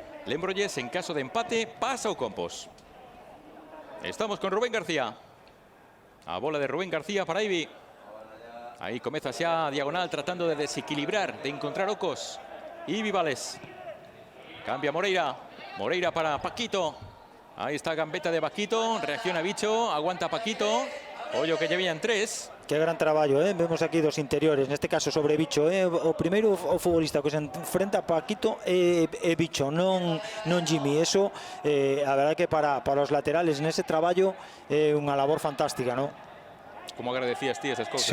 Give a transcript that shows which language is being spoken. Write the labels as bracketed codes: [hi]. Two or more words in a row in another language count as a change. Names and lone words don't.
[gl] Lembrolles, en caso de empate, pasa o Compos. Estamos con Rubén García. A bola de Rubén García para Ibi. Ahí comeza xa diagonal tratando de desequilibrar, de encontrar ocos. Ibi Vales. Cambia Moreira. Moreira para Paquito. Ahí está gambeta de Paquito. Reacciona Bicho. Aguanta Paquito. Ollo que llevían 3. Qué gran traballo, ¿eh? Vemos aquí 2 interiores, neste caso sobre Bicho, ¿eh? O primeiro o futbolista que se enfrenta a Paquito é Bicho, non Jimmy. Eso, a verdade que para os laterales nese traballo é unha labor fantástica, ¿no? Como agradecías ti [es] esas cosas.